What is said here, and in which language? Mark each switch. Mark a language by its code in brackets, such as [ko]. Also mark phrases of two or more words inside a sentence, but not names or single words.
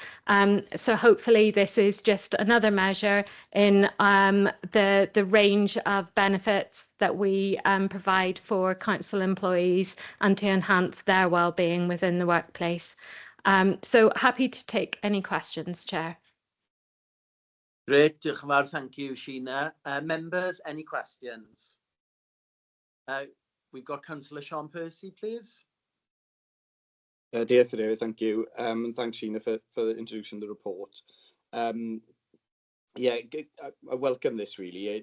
[en] So hopefully this is just another measure in the range of benefits that we provide for council employees and to enhance their well-being within the workplace. So happy to take any questions, Chair. Great, [cy] diolch yn fawr, [en] thank you, Sheena. Members, any questions? We've got Councillor Sean Percy, please. Dear Cadero, thank you. And thanks, Sheena, for introducing the report. Yeah, I welcome this really.